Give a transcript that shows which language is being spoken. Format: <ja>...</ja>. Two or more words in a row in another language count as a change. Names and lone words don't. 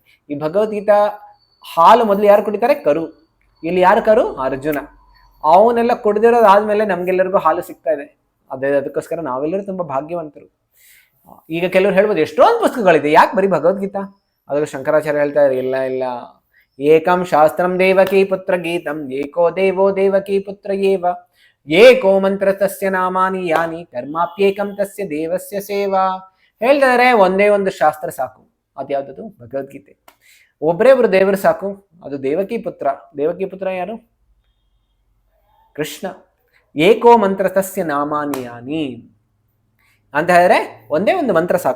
<kn>ಈ ಭಗವದ್ಗೀತಾ ಹಾಲು ಮೊದಲು ಯಾರು ಕುಡಿತಾರೆ? ಕರು. ಇಲ್ಲಿ ಯಾರು ಕರು? ಅರ್ಜುನ. ಅವನ್ನೆಲ್ಲ ಕುಡಿದಿರೋದಾದ್ಮೇಲೆ ನಮ್ಗೆಲ್ಲರಿಗೂ ಹಾಲು ಸಿಗ್ತಾ ಇದೆ. ಅದಕ್ಕೋಸ್ಕರ ನಾವೆಲ್ಲರೂ ತುಂಬಾ ಭಾಗ್ಯವಂತರು. ಈಗ ಕೆಲವರು ಹೇಳ್ಬೋದು, ಎಷ್ಟೊಂದು ಪುಸ್ತಕಗಳಿದೆ, ಯಾಕೆ ಬರೀ ಭಗವದ್ಗೀತಾ? ಅದಕ್ಕೆ ಶಂಕರಾಚಾರ್ಯ ಹೇಳ್ತಾ ಇದ್ದಾರೆ, ಇಲ್ಲ,</kn> <sa>ಏಕಂ ಶಾಸ್ತ್ರಂ ದೇವಕಿ ಪುತ್ರ ಗೀತಂ ಏಕೋ ದೇವೋ ದೇವಕಿ ಪುತ್ರ ಏವ ಏಕೋ ಮಂತ್ರ ತಸ್ಯ ನಾಮಾನಿ ಯಾನಿ ಕರ್ಮಾಪ್ಯೇಕಂ ತಸ್ಯ ದೇವಸ್ಯ ಸೇವಾ.</sa> <kn>ಹೇಳ್ತಾರೆ, ಒಂದೇ ಒಂದು ಶಾಸ್ತ್ರ ಸಾಕು. ಅದ್ಯಾವ್ದು? ಭಗವದ್ಗೀತೆ. ಒಬ್ಬರೇ ಒಬ್ರು ದೇವರು ಸಾಕು, ಅದು ದೇವಕಿ ಪುತ್ರ. ದೇವಕಿ ಪುತ್ರ ಯಾರು? ಕೃಷ್ಣ.</kn> <sa>ಏಕೋ ಮಂತ್ರ ತಸ್ಯ ನಾಮಾನಿ ಯಾನಿ</sa> <kn>ಅಂತ ಹೇಳಿದ್ರೆ ಒಂದೇ ಒಂದು ಮಂತ್ರ ಸಾಕು.</kn>